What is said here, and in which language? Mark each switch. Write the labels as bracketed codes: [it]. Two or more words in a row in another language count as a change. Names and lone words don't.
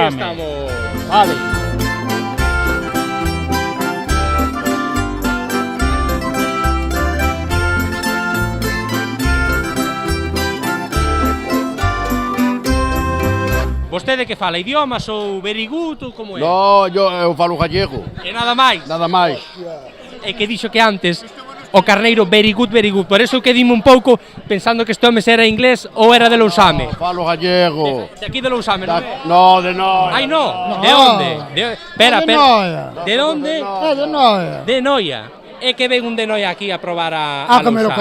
[gl] Aí estamos. Vale. Vostede que fala idiomas ou [en] very good [gl] ou como é? No, eu falo gallego, E nada máis. nada máis. É que dixo que antes o carneiro [en] very good. [gl] Por eso que dime un pouco pensando que este home era inglés ou era de Lousame. Falo gallego. De aquí de Lousame, non é? No, de no. Ai, no. De onde? Espera, De Noia. De onde? É de Noia. De Noia. É que ven un de Noia aquí a probar a comer o